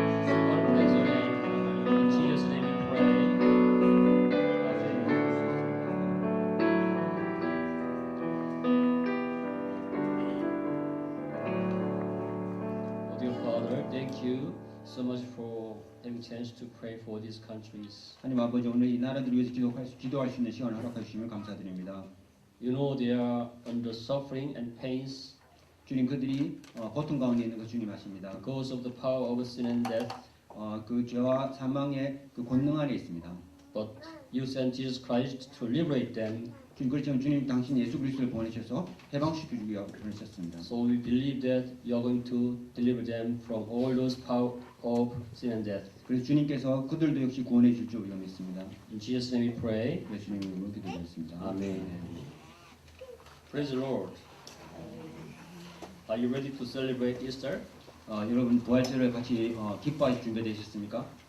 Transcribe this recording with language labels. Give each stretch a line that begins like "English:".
English: God praise your name. In Jesus' name we pray. Amen. Oh, dear Father, thank you so much for having chance to pray for these countries.
Korean: 하나님 아버지 오늘 이 나라들을 위해서 기도할 수 있는 시간을 허락해 주시면 감사드립니다.
English: You know they are under suffering and pains
Korean: 주님 그들이 고통 가운데 있는 것 주님 아십니다.
English: because of the power of sin and death.
Korean: 그 죄와 사망의 그 권능 안에 있습니다.
English: But you sent Jesus Christ to liberate them.
Korean: 주님 그렇지만 주님 당신 예수 그리스도를 보내셔서 해방시키기 위하여 보내셨습니다.
English: So we believe that you are going to deliver them from all those power of sin and death.
Korean: 그래서 주님께서 그들도 역시 구원해 줄 줄 믿습니다.
English: In Jesus' name we pray.
Korean: 예수님 이름으로 기도드렸습니다. 아멘.
English: Praise the Lord. Are you ready to celebrate Easter?
Korean: 여러분 부활절을 같이 기뻐하실 준비되셨습니까?